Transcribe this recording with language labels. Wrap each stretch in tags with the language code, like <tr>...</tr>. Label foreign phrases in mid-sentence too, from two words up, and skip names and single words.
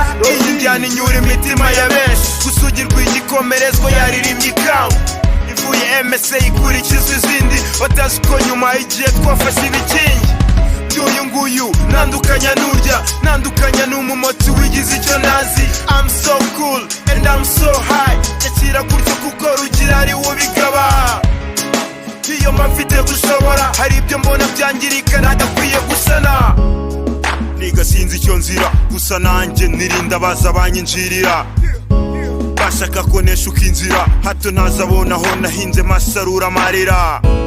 <rw>Iyi njyana inyura imitima ya benshi, gusugirwa igikomerezwa yaririmbye ikawa. Ivuye M S A ikurikizwa izindi, batazi ko nyuma y'igihe twafashe ibikingi. By'uyu nguyu, ntandukanya n'urya, ntandukanya n'umumotsi wigize icyo ntazi.</rw> <en>I'm so cool and I'm so high,</en> <rw>nyakira gutyo kuko rugira ari wo bigaba. Iyo mba mfite gushobora, hari ibyo mbona byangirika ntagakwiye gusana. Niga sinzi icyo nzira, gusa nanjye nirinda abaza banyinjirira. Bashaka ko neshuka inzira, hato ntazabona aho nahinze masarura amarira.</rw>